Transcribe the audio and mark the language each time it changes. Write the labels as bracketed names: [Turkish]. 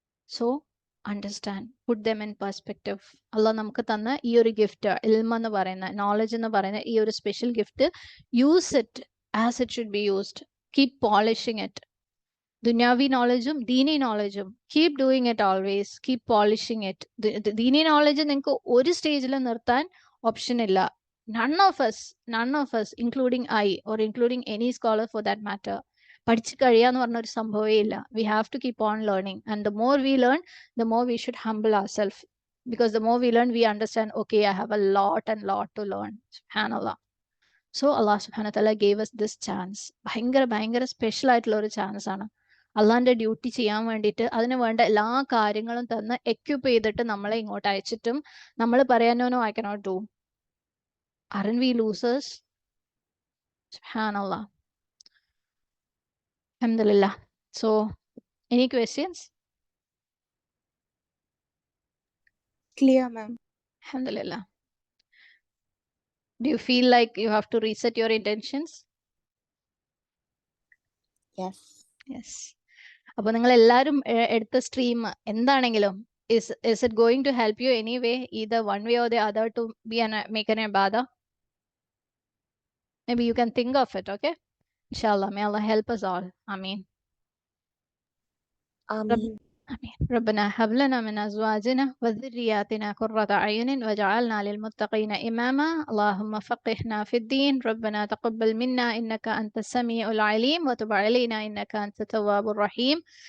[English] So understand, put them in perspective. [Malayalam] അള്ളാഹ് നമുക്ക് തന്ന ഈ ഒരു ഗിഫ്റ്റ്, ഇൽമ എന്ന് പറയുന്ന, നോളജ് എന്ന് പറയുന്ന ഈ ഒരു special gift, [English] Use it as it should be used. Keep polishing it. [Malayalam] ദുന്യാവി നോളജും ദീനി നോളജും [English] Keep doing it always, keep polishing it. [Malayalam] ദീനി നോളജ് നിങ്ങൾക്ക് ഒരു സ്റ്റേജിൽ നിർത്താൻ ഓപ്ഷൻ ഇല്ല. [English] None of us, including I or including any scholar for that matter, [Malayalam] പഠിച്ചു കഴിയാന്ന് പറഞ്ഞ ഒരു സംഭവമേ ഇല്ല. [English] We have to keep on learning, and the more we learn, the more we should humble ourselves, because the more we learn, we understand, okay, I have a lot to learn. Subhanallah. So Allah subhanahu wa ta'ala gave us this chance. [Malayalam] ഭയങ്കര special ആയിട്ടുള്ള ഒരു chance ആണ്. അള്ളാന്റെ duty ചെയ്യാൻ വേണ്ടിയിട്ട് അതിന് വേണ്ട എല്ലാ കാര്യങ്ങളും തന്ന് എക്യുപ്പ് ചെയ്തിട്ട് നമ്മളെ ഇങ്ങോട്ട് അയച്ചിട്ടും നമ്മൾ പറയാനോ [English] I cannot do. Aren't we losers? Subhanallah. Alhamdulillah. So, any questions? Clear, ma'am. Alhamdulillah. Do you feel like you have to reset your intentions? Yes. Yes. [Malayalam] അപ്പോൾ നിങ്ങൾ എല്ലാവരും എടുത്ത സ്ട്രീം എന്താണെങ്കിലും, [English] is it going to help you anyway, either one way or the other, to make an ibadah? Maybe you can think of it, okay? Inshallah, may Allah help us all. Ameen. Ameen. [Arabic] آمين. ربنا هب لنا من أزواجنا وذرياتنا قرة أعين واجعلنا للمتقين إماما. اللهم فقهنا في الدين. ربنا تقبل منا إنك أنت السميع العليم وتب علينا إنك أنت التواب الرحيم.